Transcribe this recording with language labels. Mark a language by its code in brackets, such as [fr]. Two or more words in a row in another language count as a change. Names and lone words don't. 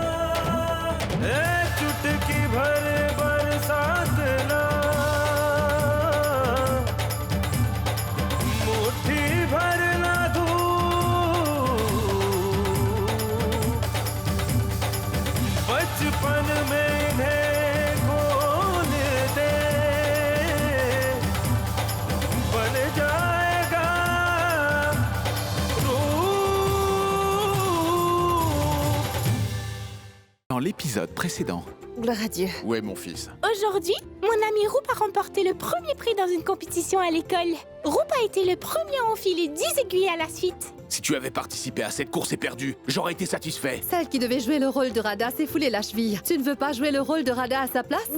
[hi] चुटकी भर बरसात ना, मुट्ठी भर ना धूप, बचपन में इन्हें खोल दे, बन जाएगा रूप। [fr] Dans l'épisode précédent. Gloire à Dieu. Ouais, mon fils. Aujourd'hui, mon ami Roup a remporté le premier prix dans une compétition à l'école. Roup a été le premier à enfiler 10 aiguilles à la suite. Si tu avais participé à cette course éperdue, j'aurais été satisfait. Celle qui devait jouer le rôle de Radha s'est foulée la cheville. Tu ne veux pas jouer le rôle de Radha à sa place?